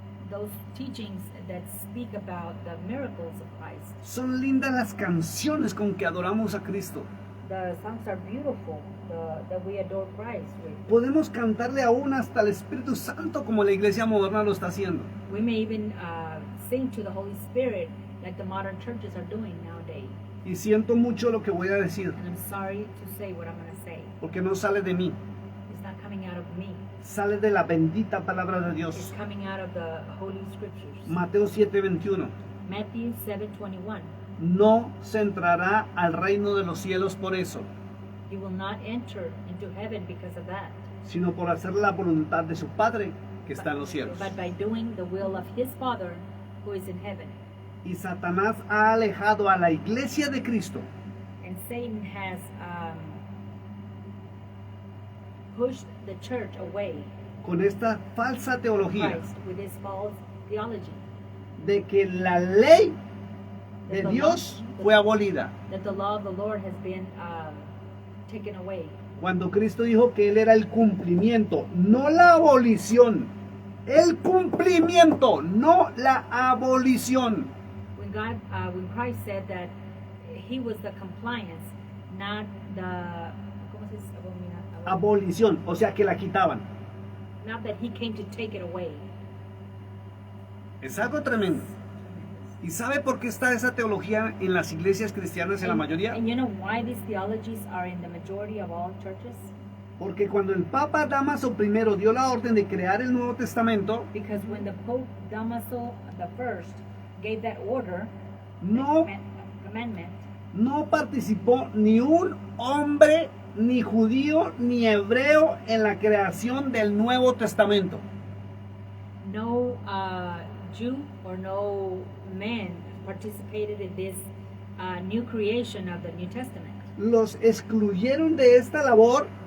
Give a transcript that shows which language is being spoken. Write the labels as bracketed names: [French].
[English] Those teachings that speak about the miracles of Christ. [Spanish] Son lindas las canciones con que adoramos a Cristo. [English] The songs are beautiful that we adore Christ with. [Spanish] Podemos cantarle aún hasta el Espíritu Santo como la iglesia moderna lo está haciendo. [English] We may even sing to the Holy Spirit like the modern churches are doing nowadays. [Spanish] Y siento mucho lo que voy a decir, [English] And I'm sorry to say what I'm going to say. [Spanish] porque no sale de mí, [English] It's not coming out of me. [Spanish] sale de la bendita palabra de [English] It's [Spanish] Dios. [English] coming out of the Holy Scriptures. [Spanish] Mateo 7:21. [English] Matthew 7:21. [Spanish] No se entrará al reino de los cielos por eso, [English] You will not enter into heaven because of that, [Spanish] sino por hacer la voluntad de su Padre que está en los cielos. [English] but by doing the will of his Father who is in heaven. [Spanish] Y Satanás ha alejado a la iglesia de Cristo [English] And Satan has pushed the church away [Spanish] con esta falsa [English] from [Spanish] teología [English] Christ with his false theology [Spanish] de que la ley de [English] that the [Spanish] Dios [English] law- [Spanish] fue abolida. [English] that the law of the Lord has been taken away. [Spanish] Cuando Cristo dijo que Él era el cumplimiento, no la abolición. El cumplimiento, no la abolición. [English] When Christ said that he was the compliance, not the [Spanish] ¿cómo se dice? Abolición, o sea que la quitaban. [English] Not that he came to take it away. [Spanish] Es algo tremendo. ¿Y sabe por qué está esa teología en las iglesias cristianas en la mayoría? [English] And you know why these theologies are in the majority of all churches? [Spanish] Porque cuando el Papa Dámaso I dio la orden de crear el Nuevo Testamento, [English] Because when the Pope Damaso I gave that order, [Spanish] no, [English] commandment, [Spanish] no participó ni un hombre, ni judío, ni hebreo en la creación del Nuevo Testamento. [English] no Jew or no man participated in this new creation of the New Testament. [Spanish] Los excluyeron de esta labor